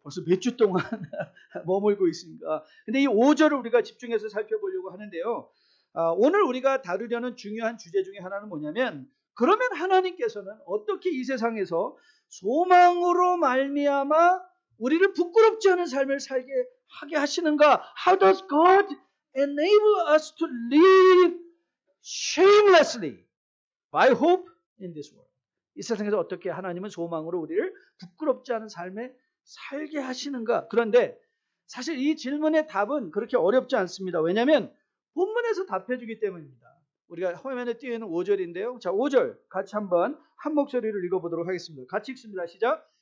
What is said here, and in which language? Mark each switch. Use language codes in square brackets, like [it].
[ko] 벌써 몇 주 동안 머물고 있으니까. 근데 이 5절을 우리가 집중해서 살펴보려고 하는데요. 오늘 우리가 다루려는 중요한 주제 중에 하나는 뭐냐면, 그러면 하나님께서는 어떻게 이 세상에서 소망으로 말미암아 우리를 부끄럽지 않은 삶을 살게 하게 하시는가? [en] How does God enable us to live shamelessly by hope in this world? [ko] 이 세상에서 어떻게 하나님은 소망으로 우리를 부끄럽지 않은 삶에 살게 하시는가? 그런데 사실 이 질문의 답은 그렇게 어렵지 않습니다. 왜냐하면 본문에서 답해주기 때문입니다. 우리가 화면에 띄어 있는 5절인데요. 자, 5절 같이 한번 한 목소리를 읽어보도록 하겠습니다. 같이 읽습니다. 시작.